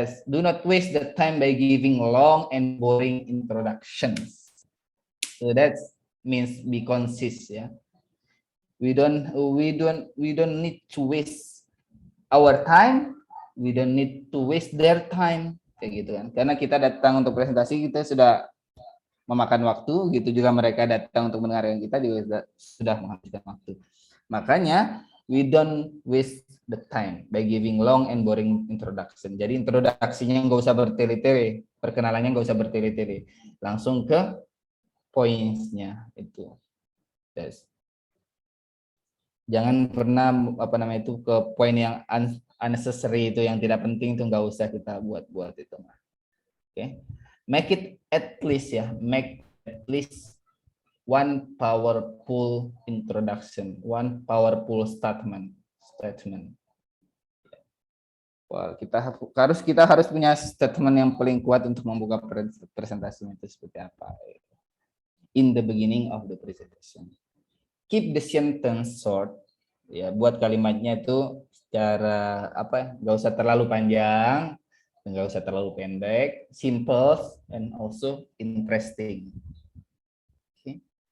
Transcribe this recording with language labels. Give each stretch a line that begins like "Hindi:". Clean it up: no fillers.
English: Do not waste the time by giving long and boring introductions. So that means be concise ya. We don't need to waste our time. We don't need to waste their time
Indonesian: kayak gitu kan. Karena kita datang untuk presentasi, kita sudah memakan waktu, gitu juga mereka datang untuk mendengarkan kita juga sudah menghabiskan waktu.
English: Makanya we don't waste the time by giving long and boring introduction.
Indonesian: Jadi introduksinya nggak usah bertele-tele, perkenalannya nggak usah bertele-tele, langsung ke points-nya itu. Yes. Jangan pernah ke poin yang unnecessary itu, yang tidak penting itu nggak usah kita buat itu. Oke.
English: Make it at least ya, make at least one powerful introduction, one powerful statement.
Indonesian: Wah, kita harus punya statement yang paling kuat untuk membuka presentasi itu seperti apa.
English: In the beginning of the presentation. Keep the sentence short.
Indonesian: Ya, buat kalimatnya itu secara nggak usah terlalu panjang, nggak usah terlalu pendek,
English: simple and also interesting.
Indonesian: Okay.